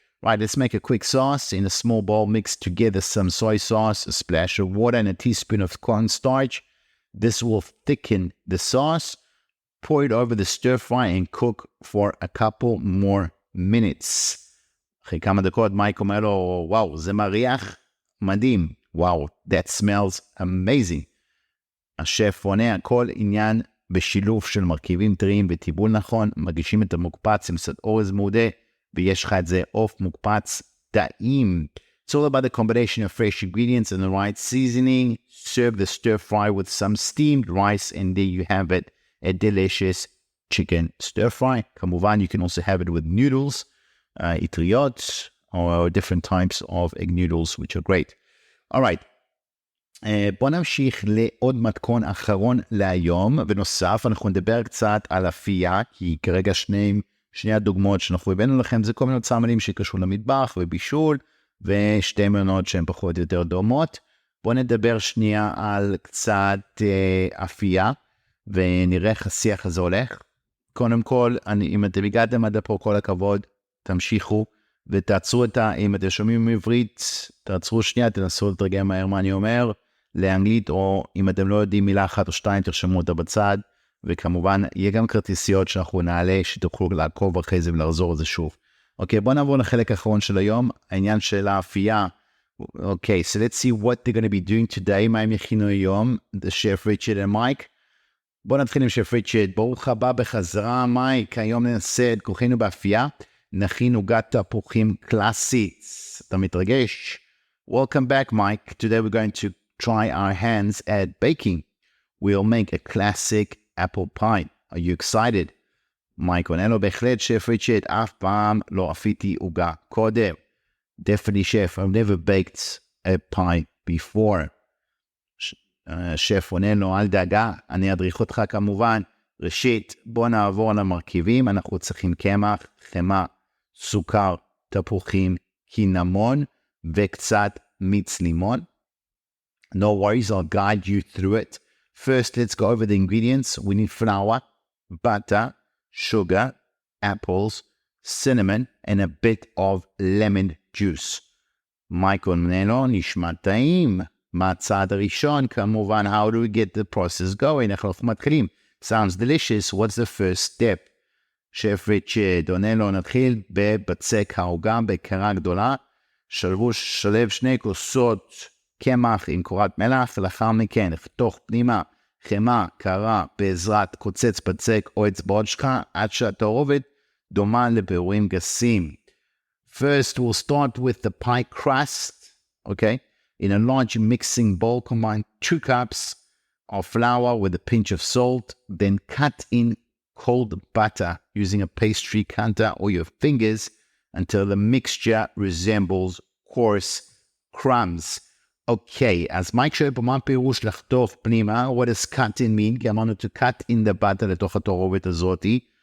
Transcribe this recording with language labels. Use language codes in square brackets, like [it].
[en] Right, let's make a quick sauce. In a small bowl, mix together some soy sauce, a splash of water, and a teaspoon of cornstarch. This will thicken the sauce. Pour it over the stir fry and cook for a couple more minutes. [he] אחרי כמה דקות מייק אומר לו, וואו, זה מריח מדהים. [en] וואו, that smells amazing. [he] השף עונה, הכל עניין בשילוב של מרכיבים טריים וטיבול נכון, מגישים את המוקפץ עם קצת אורז מעודה, ויש לך את זה עוף מוקפץ טעים. [en] It's all about the combination of fresh ingredients and the right seasoning. Serve the stir fry with some steamed rice and there you have it, a delicious chicken stir fry. כמובן, you can also have it with noodles, אטריות, or different types of egg noodles, which are great. All right. [he] בוא נמשיך לעוד מתכון אחרון להיום, ונוסף אנחנו נדבר קצת על אפייה, כי כרגע שני הדוגמאות שאנחנו הבאנו לכם, זה כל מיני אוצר מילים שקשור למטבח ובישול, ושתי מנות שהן פחות או יותר דומות. בוא נדבר שנייה על קצת אפייה, ונראה איך השיח הזה הולך. קודם כל, אם אתם הגעתם עד פה, כל הכבוד, תמשיכו, ותעצרו אם אתם שומעים עברית, תעצרו שנייה, תנסו לתרגם מהר מה אני אומר, לאנגלית, או אם אתם לא יודעים מילה אחת או שתיים, תרשמו אותה בצד, וכמובן, יהיה גם כרטיסיות שאנחנו נעלה, שתוכלו לעקוב אחרי זה ולחזור את זה שוב. אוקיי, בואו נעבור לחלק האחרון של היום, העניין של האפייה. [en] אוקיי, so let's see what they're going to be doing today, [he] מה הם יכינו היום, [en] the chef Richard and Mike. [he] בואו נתחיל עם chef Richard, ברוך הבא בחזרה, מייק, היום ננסה את כוחנו באפייה, נכין עוגת תפוחים קלאסית, אתה מתרגש? [en] Welcome back, Mike. Today we're going to try our hands at baking. We'll make a classic apple pie. Are you excited? [he] מייק עונה לו, בהחלט, שף ריצ'רד, אף פעם לא אפיתי עוגה קודם. [en] Definitely, chef, I've never baked a pie before. [he] שף עונה לו, אל דאגה, אני אדריך אותך כמובן. ראשית, בוא נעבור למרכיבים, אנחנו צריכים קמח, חמאה, סוכר, תפוחים, קינמון, וקצת מיץ לימון. [en] No worries, I'll guide you through it. First, let's go over the ingredients. We need flour, butter, sugar, apples, cinnamon, and a bit of lemon juice. [he] מייקל מנלו, נשמע טעים. מה הצעד הראשון? [en] כמובן, how do we get the process going? [he] איך אנחנו מתחילים? [en] Sounds delicious. What's the first step? [he] שף ריצ'רד עונה לו, נתחיל בבצק העוגה בקרה גדולה. שלב 2 כוסות קמח עם קורת מלח, לאחר מכן לחתוך פנימה חמאה קרה בעזרת קוצץ בצק או אצבעות שלך, עד שהתערובת דומה לפירורים גסים. [en] First, we'll start with the pie crust. Okay? In a large mixing bowl, combine 2 cups of flour with a pinch of salt, then cut in cold butter using a pastry cutter or your fingers until the mixture resembles coarse crumbs. [he] אוקיי, אז מייק שואל פה מה פירוש לחתוך פנימה? [en] What does cutting mean? [he] כי אמרנו [en] to cut in the butter [he] לתוך התערובת הזאתי.